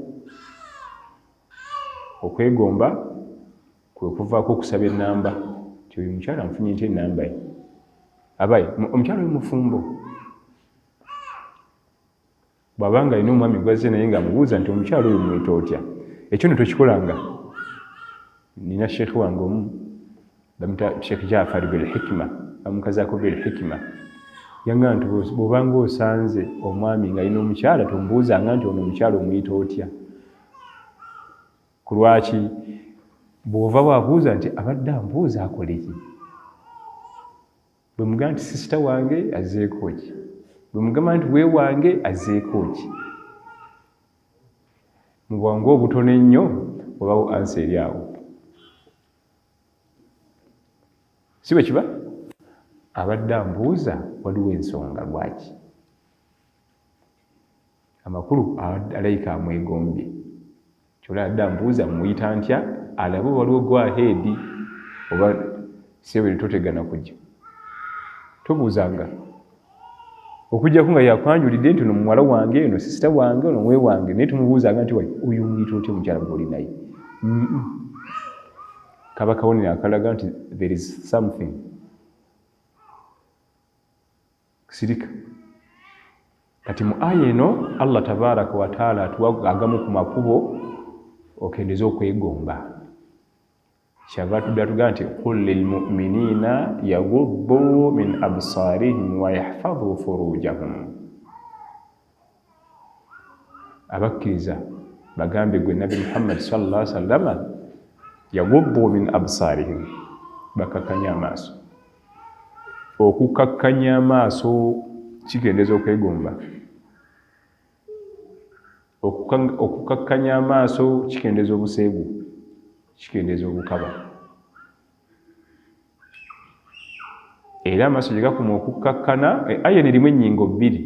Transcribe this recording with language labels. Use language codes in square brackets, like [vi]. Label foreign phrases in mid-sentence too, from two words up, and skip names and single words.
[lg] Okwegomba kwe kuvaako okusaba ennamba nti oyo mukyala nfunye nti ennamba ye abaye omukyala oyo mufumbo bw'abanga alina omwami gwazze naye ng'amubuuza nti omukyala oyo mwita otya. Ekyo ne tokikolanga. Nina sheekhe wange omu bamuta Sheekh Jaafar bil hikima bamukazaako bil hikima yangamba nti bw'obanga osanze omwami ng'alina omukyala tomubuuzanga nti ono omukyala omuyita otya. Ku lwaki bw'ova bw'abuuza nti abadde ambuuza akole ki. Bwe mugamba nti sisita wange azzeeko ki, bwe mugamba nti weewange azzeeko ki. Mu bwangu obutono ennyo obawo ansa eri awo. Si bwe kiba? Abadde ambuuza waliwo ensonga lwaki. Amakulu alayika amwegombye. Kyolaba adde ambuuza muyita ntya alabe waliwo [en] go ahead [lg] oba sebe totegana kujja. Tobuuzanga. Okujjako nga yakwanjulidde nti ono muwala wange ono sisita wange ono mwe wange naye tumubuuzanga nti oyo muyita otya omukyala gw'oli naye. Kaba kabonero akalaga nti [en] there is something. [lg] Sirika. kati mu aya eno Allah [ar] تبارك وتعالى [lg] atuwa agamu ku makubo okendeza okwegomba. Kyava tuga nti [ar] قل للمؤمنين يغضوا من أبصارهم ويحفظوا فروجهم, [lg] abakkiriza bagambe gwe Nabi Muhammad [ar] صلى الله عليه وسلم يغضوا من أبصارهم, [lg] bakakkanya amaaso. Okukakkanya amaaso kigendeza okwegomba. Okukakkanya amaaso kigendeza obuseegu, kigendeza obukaba. Era amaaso gye gakoma okukkakkana, aya erimu ennyingo bbiri.